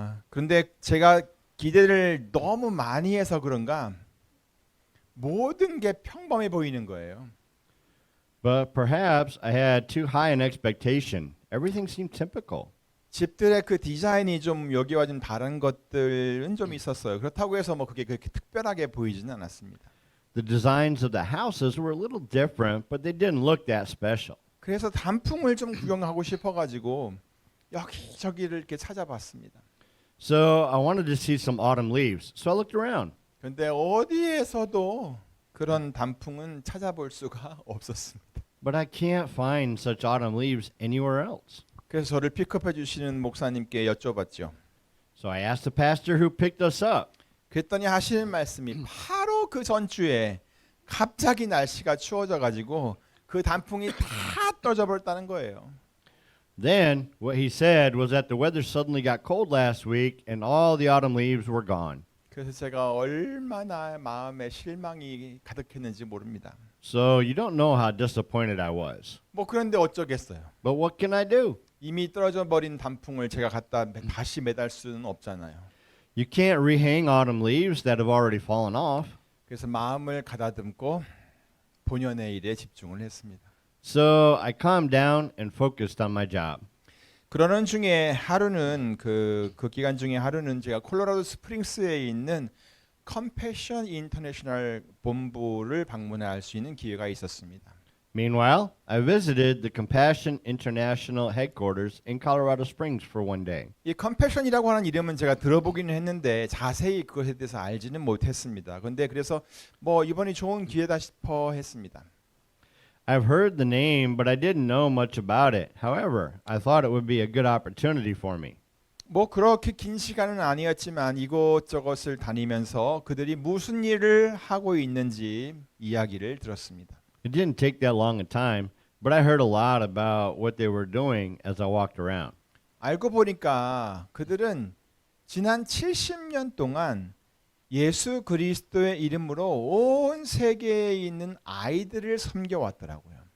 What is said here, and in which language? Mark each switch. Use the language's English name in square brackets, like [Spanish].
[Korean] 그런데 제가 기대를 너무 많이 해서 그런가 모든 게 평범해 보이는 거예요. [English] But perhaps I had too high an expectation. Everything seemed typical. [Korean] 집들의 그 디자인이 좀 여기와 좀 다른 것들은 좀 있었어요. 그렇다고 해서 뭐 그게 그렇게 특별하게 보이지는 않았습니다. [English] The designs of the houses were a little different, but they didn't look that special. [Korean] 그래서 단풍을 좀 구경하고 싶어가지고 여기저기를 이렇게 찾아봤습니다. [English] So I wanted to see some autumn leaves. So I looked around. [Korean] 그런데 어디에서도 그런 단풍은 찾아볼 수가 없었습니다. [English] But I can't find such autumn leaves anywhere else. [Korean] 그래서 저를 픽업해 주시는 목사님께 여쭤봤죠. [English] So I asked the pastor who picked us up. [Korean] 그랬더니 하시는 말씀이 바로 그 전주에 갑자기 날씨가 추워져 가지고 그 단풍이 다 떨어져 버렸다는 거예요. [English] Then what he said was that the weather suddenly got cold last week and all the autumn leaves were gone. [Korean] 그래서 제가 얼마나 마음에 실망이 가득했는지 모릅니다. [English] So you don't know how disappointed I was. [Korean] 뭐 그런데 어쩌겠어요. [English] But what can I do? [Korean] 이미 떨어져 버린 단풍을 제가 갖다 다시 매달 수는 없잖아요. [English] You can't rehang autumn leaves that have already fallen off. [Korean] 그래서 마음을 가다듬고 본연의 일에 집중을 했습니다. [English] So I calmed down and focused on my job. [Korean] 그러는 중에 하루는 그 기간 중에 하루는 제가 콜로라도 스프링스에 있는 컴패션 인터내셔널 본부를 방문할 수 있는 기회가 있었습니다. [English] Meanwhile, I visited the Compassion International headquarters in Colorado Springs for one day. [Korean] 이 컴패션이라고 하는 이름은 제가 들어보기는 했는데 자세히 그것에 대해서 알지는 못했습니다. 그런데 그래서 뭐 이번이 좋은 기회다 싶어 했습니다. [English] I've heard the name, but I didn't know much about it. However, I thought it would be a good opportunity for me. [Korean] 뭐 그렇게 긴 시간은 아니었지만 이곳저곳을 다니면서 그들이 무슨 일을 하고 있는지 이야기를 들었습니다. [English] It didn't take that long a time, but I heard a lot about what they were doing as I walked around. [Korean] 알고 보니까 그들은 지난 70년 동안 예수 그리스도의 이름으로 온 세계에 있는 아이들을 섬겨왔더라고요.